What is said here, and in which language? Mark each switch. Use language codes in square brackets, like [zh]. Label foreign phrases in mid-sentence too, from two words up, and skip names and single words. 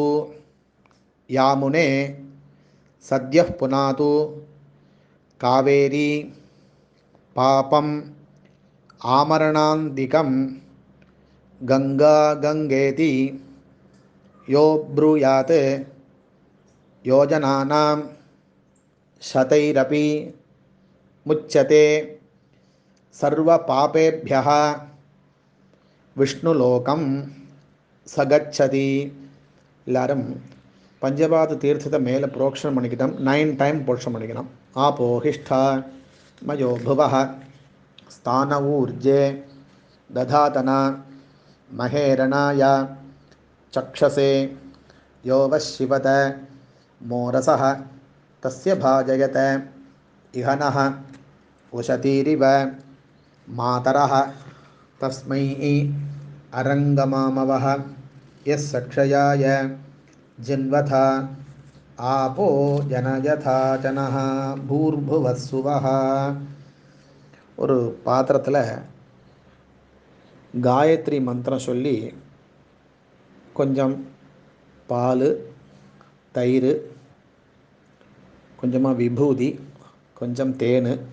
[sa] यामुने सद्यः पुनातु कावेरी पापं आमरणान्तिकं गंगा गंगेति यो ब्रूयात् योजनानां शतैरपि मुच्यते सर्वपापेभ्यः विष्णुलोकं सगच्छति. [ta] எல்லாரும் பஞ்சபாத தீர்த்தத்தை மேலே புரோக்ஷணம் பண்ணிக்கிட்டோம். 9 டைம் புரோக்ஷணம் பண்ணிக்கணும். [sa] आपोहिष्ठा मयो भुवः स्थान ऊर्जे दधातना महेरणाय चक्षसे यो वशिवत मोरसः तस्य भाजयत इहनः उशतीरिव मातरः तस्मै अरङ्गमामवः यस्सक्षयाय जिन्वथ आपो जनयथा जनः भूर्भुवस्सुवः. [ta] ஒரு பாத்திரத்தில் காயத்ரி மந்திரம் சொல்லி கொஞ்சம் பால், தயிர், கொஞ்சமாக விபூதி, கொஞ்சம் தேன்,